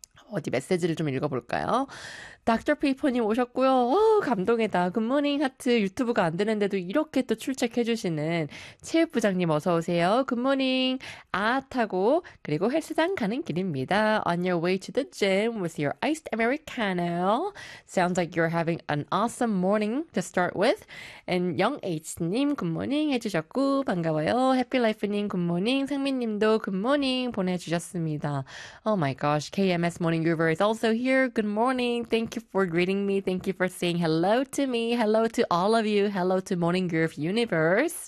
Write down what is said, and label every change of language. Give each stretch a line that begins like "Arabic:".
Korean: 어디 메시지를 좀 읽어볼까요? 닥터 페이퍼님 오셨고요. 오, 감동이다. 굿모닝 하트 유튜브가 안 되는데도 이렇게 또 출첵해주시는 체육부장님 어서 오세요. 굿모닝 아하고 그리고 헬스장 가는 길입니다.
English: On your way to the gym with your iced americano. Sounds like you're having an awesome morning to start with.
Korean: And 영H님 굿모닝 해주셨고 반가워요. 해피라이프님 굿모닝 상민님도 굿모닝 보내주셨습니다.
English: Oh my gosh, KMS 모닝 유버 is also here. Good morning. Thank you for greeting me. Thank you for saying hello to me. Hello to all of you. Hello to Morning Groove Universe.